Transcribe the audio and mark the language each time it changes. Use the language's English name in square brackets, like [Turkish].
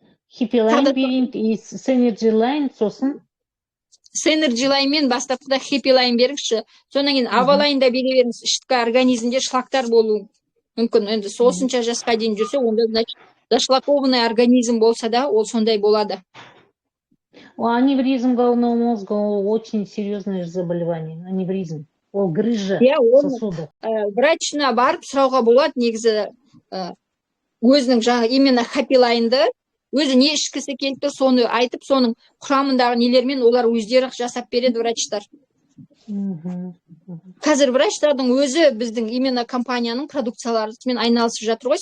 [Kazakh] Happy Line берейін, Synergy Line, сосын Synergy Line мен бастапқыда Happy Line беріңізші. Содан кейін Avaline-да бере беріңіз. Ішкі организмде шлактар болуы мүмкін. Енді осынша жасқа дейін жүрсе, онда [Russian] значит зашлакованный организм [Kazakh] болса да, ол сондай болады. [Russian] Аневризм головного мозга очень серьезное заболевание. [Kazakh] Аневризм. Ол [Russian] грыжа сосудов. [Kazakh] Врачына барып сұрауға болады, негізі өзінің жаңа именно Happy Line-ды өзі не ішкісі келіп тұр, соны айтып, соның құрамындағы нелермен олар өздері жасап береді врачтар. Қазір врачтардың өзі біздің именно компанияның продукцияларымен айналысып жатыр ғой.